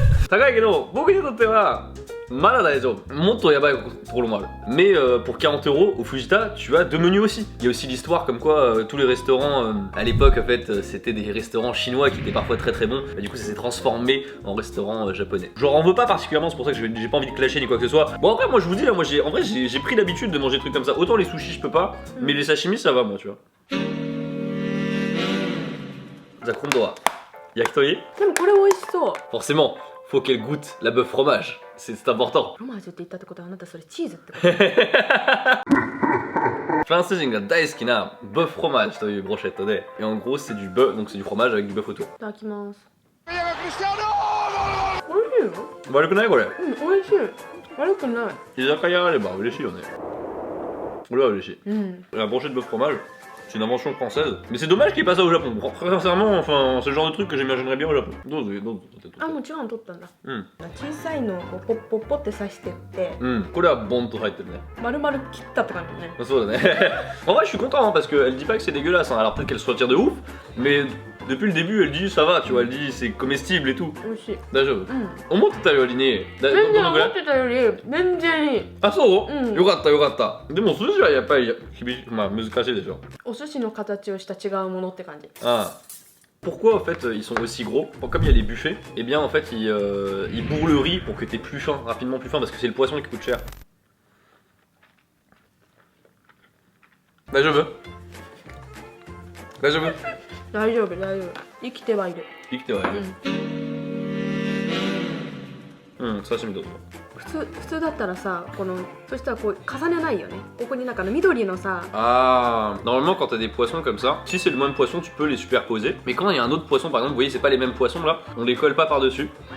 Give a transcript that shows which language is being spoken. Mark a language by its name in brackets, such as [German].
[Japanese] 高いけど僕にとってはまだ大丈夫。もっとやばいところもある。 [French] Mais pour 40 € au Fujita, tu as deux menus aussi. Il y a aussi l'histoire comme quoi tous les restaurants à l'époque en fait c'était des restaurants chinois qui étaient parfois très bons. Bah, du coup ça s'est transformé en restaurant japonais. J'en veux pas particulièrement, c'est pour ça que j'ai pas envie de clasher ni quoi que ce soit. Bon après moi je vous dis là, moi en vrai j'ai pris l'habitude de manger des trucs comme ça. Autant les sushis je peux pas, mais les sashimi ça va moi tu vois. [Japanese] じゃあ今度は焼き鳥？でもこれ美味しそう。 [French] Forcément, faut qu'elle goûte la bœuf fromage. C'est important. [Japanese] フロマージュって言ったってことはあなたそれチーズってこと？フランス人が大好きなbœuf fromage というブロシェットで、 [French] et en gros c'est du bœuf, donc c'est du fromage avec du bœuf autour. [Japanese] いただきます。美味しいよ。悪くないこれ？美味しい。悪くない。居酒屋あれば嬉しいよね。俺は嬉しい。 [French] La brochette de bœuf fromage. C'est une invention française, mais c'est dommage qu'il n'y ait pas ça au Japon. Très sincèrement, enfin, c'est le genre de truc que j'imaginerais bien au Japon. [Japanese] あ、もちろん取ったんだ。小さいのをポッポッポって刺してって。これはボンと入ってるね。丸々切ったって感じね。そうだね。 [French] En vrai, je suis content hein, parce qu'elle dit pas que c'est dégueulasse. Hein. Alors peut-être qu'elle se retire de ouf, mais depuis le début, elle dit ça va, tu vois. Elle dit c'est comestible et tout. [Japanese] 美味しい。大丈夫？思ってたよりに。全然思ってたより全然いい。あ、そう？よかったよかった。でも寿司はやっぱりまあ難しいでしょ。お寿司の形をした違うものって感じ。ああ。 [French] Pourquoi en fait ils sont aussi gros? Comme il y a les buffets, et bien en fait ils bourrent le riz pour que t'aies plus faim, rapidement plus faim, parce que c'est le poisson qui coûte cher. Bah je veux. Bah je veux. [Japanese] 大丈夫大丈夫。生きてはいる。生きてはいる。刺身どうぞ。普通だったらさ、そしたらこう重ねないよね。ここになんか緑のさ。 [French] Ah, normalement quand t'as des poissons comme ça, si c'est le même poisson, tu peux les superposer. Mais quand il y a un autre poisson, par exemple, vous voyez, c'est pas les mêmes poissons là, on les colle pas par dessus.